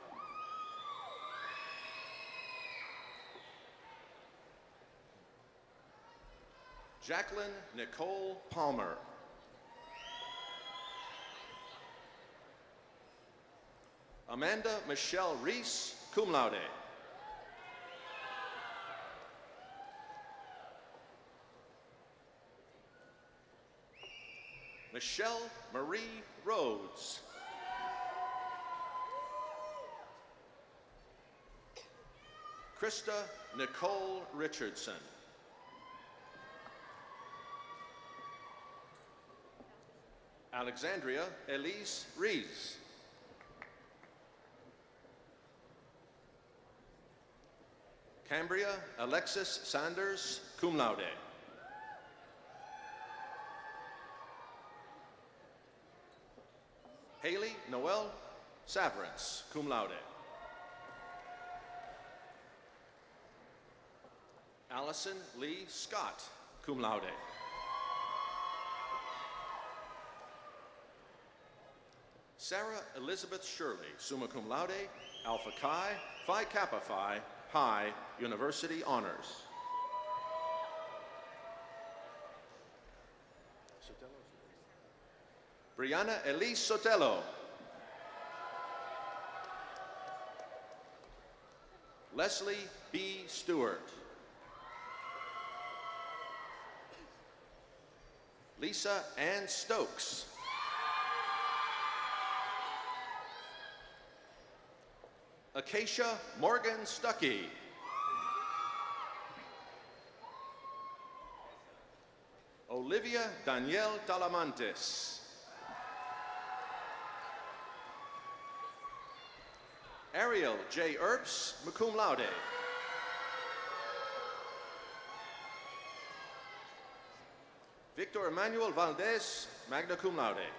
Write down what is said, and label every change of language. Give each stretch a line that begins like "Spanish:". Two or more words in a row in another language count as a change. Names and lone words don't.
English: Jacqueline Nicole Palmer. Amanda Michelle Reese,
Latin: cum laude.
English: Michelle Marie Rhodes. Krista Nicole Richardson. Alexandria Elise Rees. Cambria Alexis Sanders,
Latin: cum laude.
English: Haley Noel Saverance,
Latin: cum laude.
English: Allison Lee Scott,
Latin: cum laude.
English: Sarah Elizabeth Shirley,
Latin: summa cum laude,
English: alpha chi, phi kappa phi, high, university honors. Brianna Elise Sotelo. Leslie B. Stewart. Lisa Ann Stokes. Acacia Morgan Stuckey. Olivia Danielle Talamantes. Ariel J. Earps, cum laude. Victor Emmanuel Valdez,
Latin: magna cum laude.